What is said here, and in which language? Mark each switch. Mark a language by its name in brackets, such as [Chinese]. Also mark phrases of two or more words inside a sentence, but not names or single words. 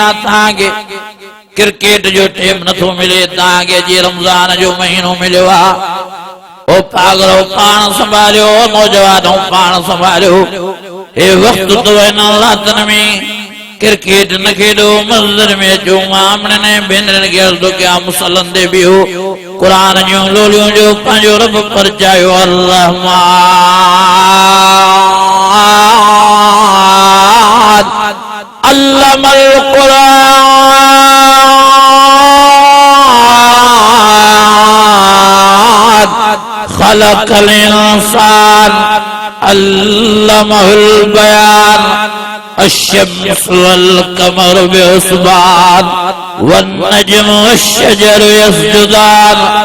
[Sindhi] तव्हांखे क्रिकेट जो टाइम नथो मिले तव्हांखे जी रमज़ान जो महीनो मिलियो आहे ओ पागल पाण संभालियो नौजवानों पाण संभालियो हे वक्त तो इन रातन में क्रिकेट न खेडो मस्जिद में जो आमने भेनरन के अर्ज़ कया मुसल्लन दे बिहो कुरान जो लोलियों जो पंहिंजो रब परचायो [Arabic] الرحمن علم القرآن خلق الإنسان علمه البيان الشمس والقمر بحسبان والنجم والشجر يسجدان